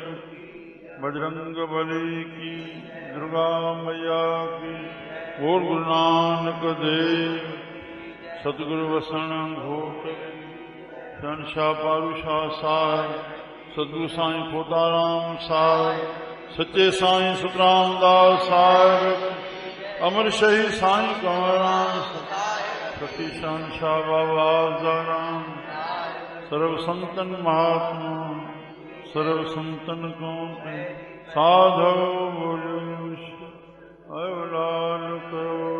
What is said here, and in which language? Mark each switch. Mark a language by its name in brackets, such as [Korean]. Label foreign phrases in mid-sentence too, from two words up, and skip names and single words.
[Hindi] बजरंग बली की दुर्गा मैया की और गुरु नानक देव सतगुरु वसण घोट शहंशाह पारूशाह साहिब सतगुरु साईं खोताराम साहिब, सच्चे साईं सुतराम दास साहिब, अमर शहीद साईं कंवरराम, सती शहंशाह बाबा अफजलराम, सर्व संतन महात्मा, सर्व संतन को साधो बोलो लाल करो।